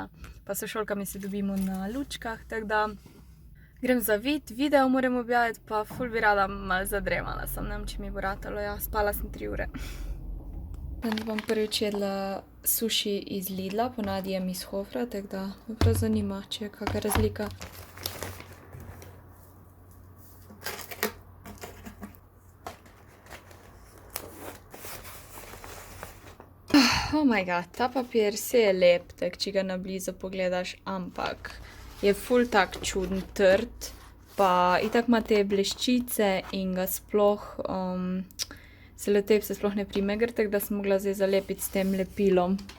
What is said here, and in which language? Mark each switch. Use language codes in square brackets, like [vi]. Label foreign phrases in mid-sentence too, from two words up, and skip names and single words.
[sl] Pa s sošolkami se dobimo na lučkah, tako da grem zavit, video moram objaviti, pa ful bi rada malo zadremala sem, ne vem, če mi bo ratalo, ja, spala sem 3 ure. Danes bom prvič jedla suši iz Lidla, ponavadi jem iz Hofra, tako da me prav zanima, če je kakšna razlika. [en] Oh my god, [sl] ta papir se je lep, tako če ga na blizu pogledaš, ampak je ful tak čuden, trd, pa itak ima te bleščice in ga sploh, selotejp se sploh ne prime gor, tako da sem mogla zdaj zalepiti s tem lepilom.